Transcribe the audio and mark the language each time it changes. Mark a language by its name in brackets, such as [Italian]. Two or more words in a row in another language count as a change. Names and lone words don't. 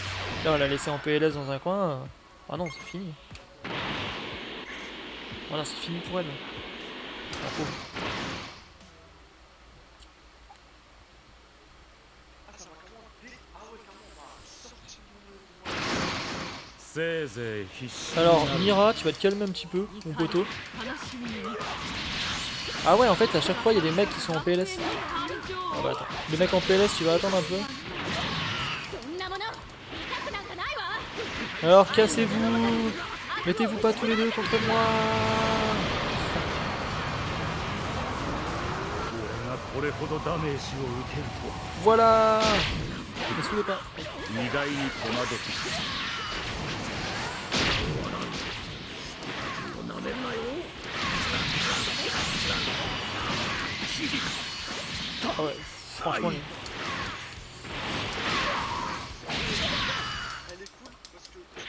[French] Là on l'a laissé en PLS dans un coin. Ah non, c'est fini. Voilà, c'est fini pour elle. La pauvre. Ah, ça va carrément dé- Ah ouais, carrément, on va sortir de- [Japanese] せいぜい必死に [French] Alors Mira, tu vas te calmer un petit peu, mon poteau. Ah ouais, en fait à chaque fois il y a des mecs qui sont en PLS. Ah bah attends, les mecs en PLS, tu vas attendre un peu. [Japanese] そんなもの見たくなんかないわ [French] Alors cassez-vous. Mettez-vous pas tous les deux contre moi. [Japanese] 俺がこれほどダメージを受ける [French] Voilà. Ne saoulez pas. [Japanese] と荷台に戸惑って [French] Ah ouais, franchement. Elle est cool parce que